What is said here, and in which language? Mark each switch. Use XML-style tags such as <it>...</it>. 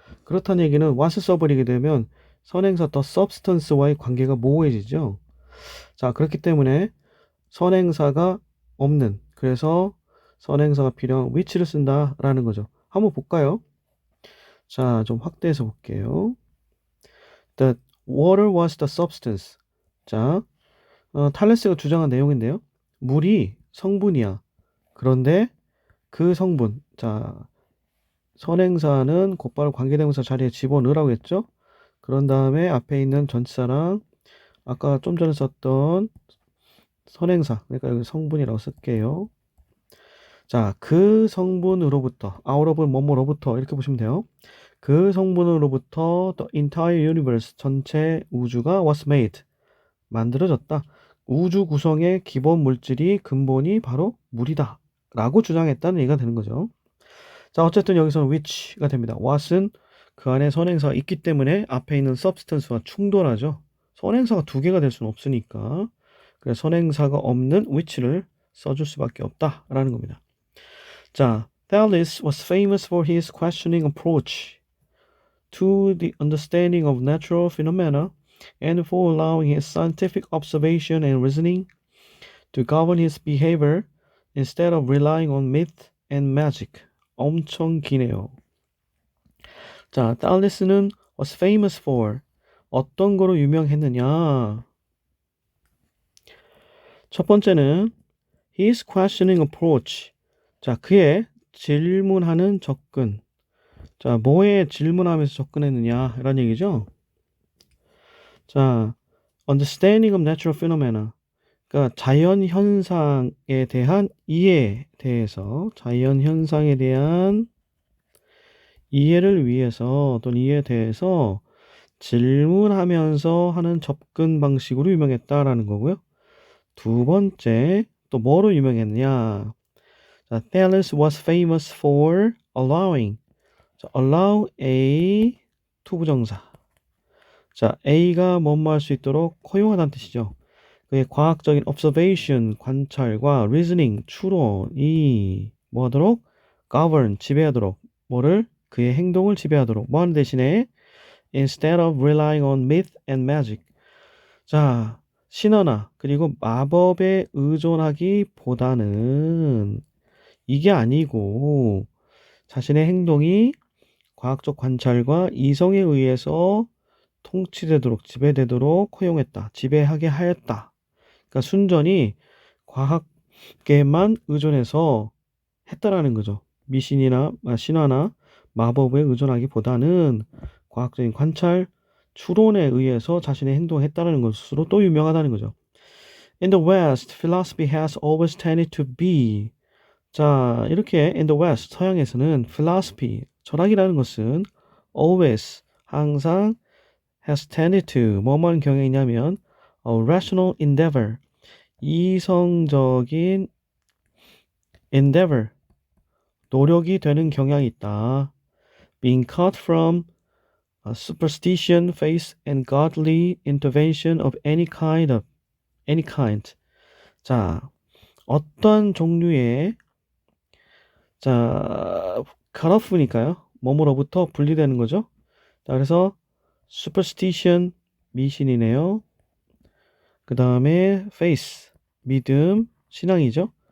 <ko>그렇다는 얘기는 what을 써버리게 되면 선행사 the substance와의 관계가 모호해지죠. 자, 그렇기 때문에 선행사가 없는, 그래서 선행사가 필요한 which를 쓴다라는 거죠. 한번 볼까요? 자, 좀 확대해서 볼게요.</ko> <en>The water was the substance.</en> <ko>자, 탈레스가 주장한 내용인데요. 물이 성분이야. 그런데 그 성분, 자, 선행사는 곧바로 관계대명사 자리에 집어넣으라고 했죠. 그런 다음에 앞에 있는 전치사랑 아까 좀 전에 썼던 선행사, 그러니까 여기 성분이라고 쓸게요. 자, 그 성분으로부터, out of 뭐뭐로부터 이렇게 보시면 돼요. 그 성분으로부터</ko> <en>the entire universe,</en> <ko>전체 우주가 was made, 만들어졌다. 우주 구성의 기본 물질이 근본이 바로 물이다 라고 주장했다는 얘기가 되는 거죠. 자, 어쨌든 여기서는 which가 됩니다. what은 그 안에 선행사가 있기 때문에 앞에 있는 substance와 충돌하죠. 선행사가 두 개가 될 수는 없으니까. 그래서 선행사가 없는 which를 써줄 수밖에 없다라는 겁니다.</ko> <en>자, Thales was famous for his questioning approach to the understanding of natural phenomena and for allowing his scientific observation and reasoning to govern his behavior instead of relying on myth and magic.</en> <ko>엄청 기네요. 자, Thales는</ko> <en>was famous for</en> <ko>어떤 거로 유명했느냐? 첫 번째는</ko> <en>his questioning approach.</en> <ko>자, 그의 질문하는 접근. 자, 뭐에 질문하면서 접근했느냐? 이런 얘기죠.</ko> <en>자, understanding of natural phenomena.</en> <ko>그러니까 자연 현상에 대한 이해에 대해서, 자연 현상에 대한 이해를 위해서 또는 이해에 대해서 질문하면서 하는 접근 방식으로 유명했다라는 거고요. 두 번째, 또 뭐로 유명했느냐?</ko> <en>자, Thales was famous for allowing.</en> <ko>자, allow A 투부정사. 자, A가 뭐뭐 할 수 있도록 허용하다는 뜻이죠. 그의 과학적인 observation, 관찰과 reasoning, 추론이 뭐 하도록? govern, 지배하도록. 뭐를? 그의 행동을 지배하도록. 뭐 하는 대신에?</ko> <en>instead of relying on myth and magic.</en> <ko>자, 신화나 그리고 마법에 의존하기보다는 이게 아니고 자신의 행동이 과학적 관찰과 이성에 의해서 통치되도록 지배되도록 허용했다. 지배하게 하였다. 그러니까 순전히 과학계만 의존해서 했다라는 거죠. 미신이나 신화나 마법에 의존하기보다는 과학적인 관찰, 추론에 의해서 자신의 행동을 했다는 것으로 또 유명하다는 거죠.</ko> <en>In the West, philosophy has always tended to be.</en> <ko>자, 이렇게</ko> <en>in the West,</en> <ko>서양에서는 philosophy, 철학이라는 것은 always, 항상</ko> <en>has tended to,</en> <ko>뭐만 경향이냐면</ko> <en>a rational endeavor,</en> <ko>이성적인 endeavor, 노력이 되는 경향이 있다.</ko> <en>Being cut from superstition, faith, and godly intervention of any kind.</en> <ko>자, 어떤 종류의 자, cut off니까요. 뭐뭐로부터 분리되는 거죠. 자, 그래서 superstition 미신이네요. 그 다음에 faith 믿음 신앙이죠.</ko>